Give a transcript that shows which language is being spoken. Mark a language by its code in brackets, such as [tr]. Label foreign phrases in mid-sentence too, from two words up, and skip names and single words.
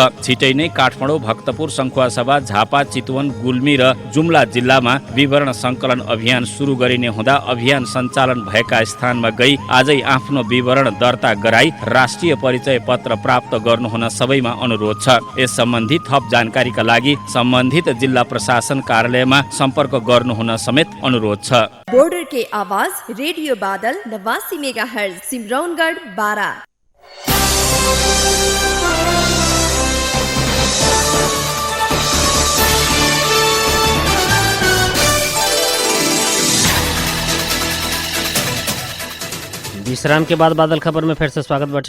[ne] छिटै नै काठमाडौँ, भक्तपुर, सङ्खुवासभा, झापा, चितवन, गुल्मी र जुम्ला जिल्लामा विवरण सङ्कलन अभियान सुरु गरिने हुँदा अभियान सञ्चालन भएका स्थानमा गई आजै आफ्नो विवरण दर्ता गराई राष्ट्रिय परिचय पत्र प्राप्त गर्नुहुन सबैमा अनुरोध छ। यस सम्बन्धी थप जानकारीका लागि सम्बन्धित जिल्ला प्रशासन कार्यालयमा सम्पर्क गर्नुहुन समेत अनुरोध छ। [bho] बॉर्डर के आवाज रेडियो बादल 89 मेगाहर्ट्ज सिमरौनगढ़ 12। विश्राम के बाद बादल खबर में फिर से स्वागत बाटे।